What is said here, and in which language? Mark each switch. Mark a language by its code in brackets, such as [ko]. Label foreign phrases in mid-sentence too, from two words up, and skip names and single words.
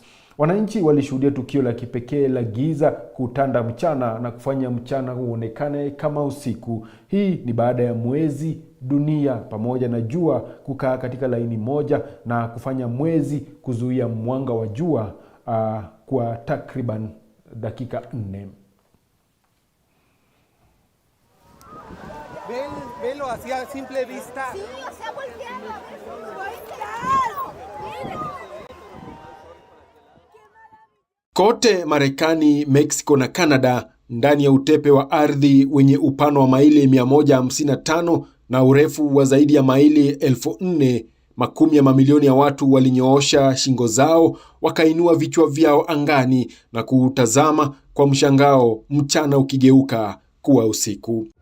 [sw] Wananchi walishuhudia tukio la kipekee la giza kutanda mchana na kufanya mchana uonekane kama usiku. Hii ni baada ya mwezi, dunia pamoja na jua kukaa katika laini moja na kufanya mwezi kuzuia mwanga wa jua kwa takriban dakika 4. [es] Velo así a simple vista. Sí, o sea, [sw] Kote Marekani, Mexico na Canada, ndani ya utepe wa ardhi wenye upana wa maili 155 na urefu wa zaidi ya maili 4,000, makumi ya mamilioni ya watu walinyoosha shingo zao, wakainua vichwa vyao angani na kutazama kwa mshangao, mchana ukigeuka kuwa usiku.